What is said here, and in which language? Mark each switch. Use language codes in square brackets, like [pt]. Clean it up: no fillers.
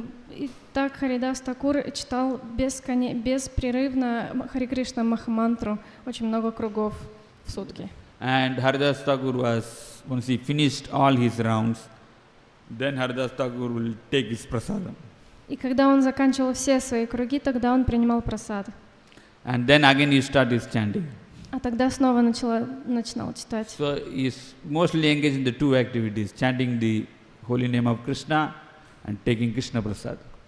[ru] И так Харидас Такур читал беспрерывно Харе Кришна Махамантру, очень много кругов в сутки. [en] And Haridas Thakur was, once he finished all his rounds, then Haridas Thakur will take his prasadam. [ru] И когда он заканчивал все свои круги, тогда он принимал прасад. [en] And then again he started his chanting. [ru] А тогда снова начинал читать. [en] So he is mostly engaged in the two activities, chanting the holy name of Krishna and taking Krishna prasad.